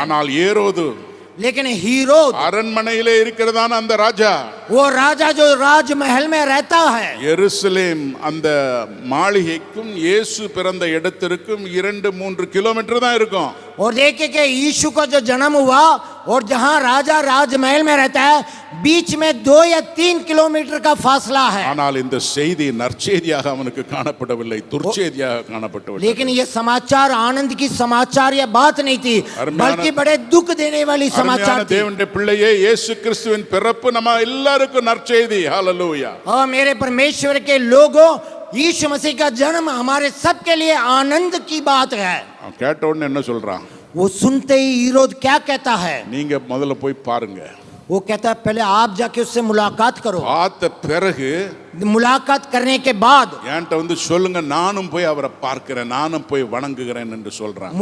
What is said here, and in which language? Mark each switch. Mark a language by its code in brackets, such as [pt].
[ta] ஆனால் ஏரோது [hi] लेकिन हीरोद [ta] அரண்மனையிலே இருக்கிறதான அந்த ராஜா [hi] वो राजा जो राजमहल में रहता है, [ta] எருசலேம் அந்த மாளிகைக்கும் இயேசு பிறந்த இடத்திற்கும் 2-3 கிலோமீட்டர் தான் இருக்கும். [hi] और देखिए कि यीशु का जो जन्म हुआ और जहां राजा राजमहल में रहता है, बीच में 2 या 3 किलोमीटर का फासला है. [ta] ஆனால் இந்த செய்தி நற்செய்தியாக அவனுக்கு காணப்படவில்லை, துர்ச்செய்தியாக காணப்பட்டது. [hi] लेकिन ये समाचार आनंद की समाचार या बात नहीं थी, बल्कि बड़े दुख देने वाली समाचार थी. [ta] தேவனுடைய பிள்ளையே, இயேசு கிறிஸ்துவின் பிறப்பு நம்ம எல்லாருக்கும் நற்செய்தி. ஹalleluya. [hi] और मेरे परमेश्वर के लोगों, यीशु मसीह का जन्म हमारे सबके लिए आनंद की बात है. [ta] அவன் கேட்ட உடனே என்ன சொல்றான்? [hi] वो सुनते ही हीरोद क्या कहता है? [ta] நீங்க முதல்ல போய் பாருங்க. [hi] वो कहता है पहले आप जाके उससे मुलाकात करो. [ta] பார்த்த பிறகு [hi] मुलाकात करने के बाद [ta] என்கிட்ட வந்து சொல்லுங்க, நானும் போய் அவரை பார்க்கிறேன், நானும் போய் வணங்குகிறேன் என்று சொல்றான்.